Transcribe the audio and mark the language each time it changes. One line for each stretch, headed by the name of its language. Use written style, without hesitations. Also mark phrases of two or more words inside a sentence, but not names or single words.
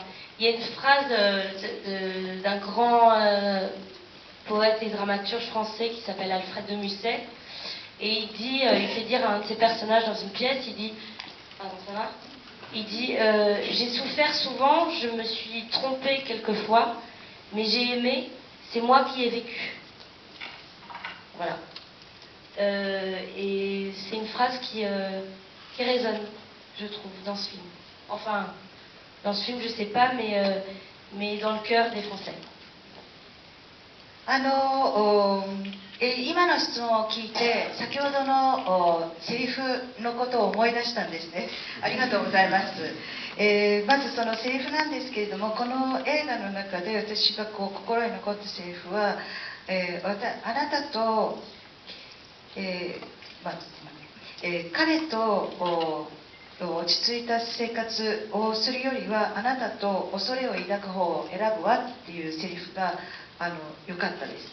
French: Il y a une phrase d'un grand poète et dramaturge français qui s'appelle Alfred de Musset, et il fait dire à un de ses personnages dans une pièce, il dit, j'ai souffert souvent, je me suis trompé quelquefois, mais j'ai aimé, c'est moi qui ai vécu. Voilà. Et c'est une phrase qui résonne, je trouve, dans ce film. Enfin, dans ce film, je sais pas, mais dans le cœur des Français.
Japanese: 今の質問を聞いて、先ほどのセリフのことを思い出したんですね。ありがとうございます。まずそのセリフなんですけれども、この映画の中で私が心に残ったセリフは、あなたと、彼と落ち着いた生活をするよりはあなたと恐れを抱く方を選ぶわっていうセリフが良かったです。